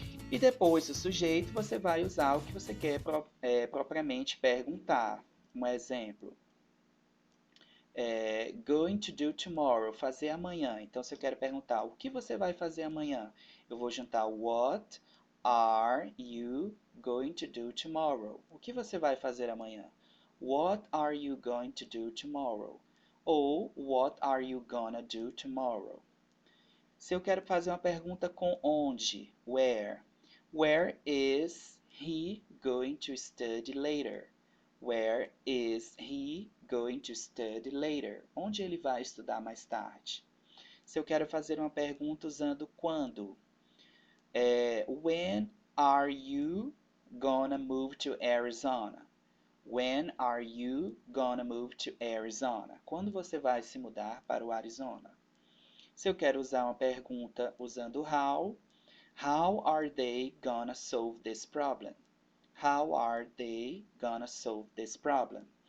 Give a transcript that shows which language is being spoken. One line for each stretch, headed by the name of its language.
Portuguese: E depois do sujeito, você vai usar o que você quer propriamente perguntar. Um exemplo.
English: Going to do tomorrow,
Portuguese: fazer amanhã. Então, se eu quero perguntar, o que você vai fazer amanhã? Eu vou juntar
English: what are you going to do tomorrow?
Portuguese: O que você vai fazer amanhã?
English: What are you going to do tomorrow? Ou what are you gonna do tomorrow?
Portuguese: Se eu quero fazer uma pergunta com onde, where.
English: Where is he going to study later? Where is he going to study later?
Portuguese: Onde ele vai estudar mais tarde? Se eu quero fazer uma pergunta usando quando,
English: when are you gonna move to Arizona? When are you gonna move to Arizona?
Portuguese: Quando você vai se mudar para o Arizona? Se eu quero usar uma pergunta usando
English: how are they gonna solve this problem? How are they gonna solve this problem?